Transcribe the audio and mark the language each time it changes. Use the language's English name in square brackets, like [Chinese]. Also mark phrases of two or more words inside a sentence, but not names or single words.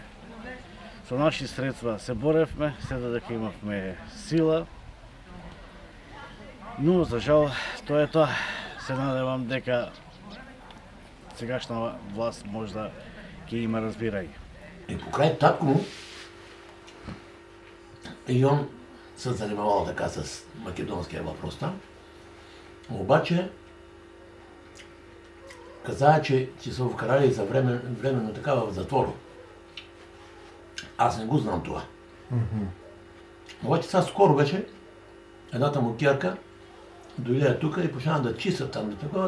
[Macedonian] Со наши средства се боревме, се додека имавме сила, но за жал тоа е тоа. Се надевам дека сегашна власт можда ќе има разбирање. И покрај такму, [Bulgarian] и он се занимавал така с македонския въпрос там, обаче каза, че се вкарали за временно така в затвор. Аз не го знам това. Обаче сега скоро беше едната му кярка дойде тук и почна да чиста там, да такова.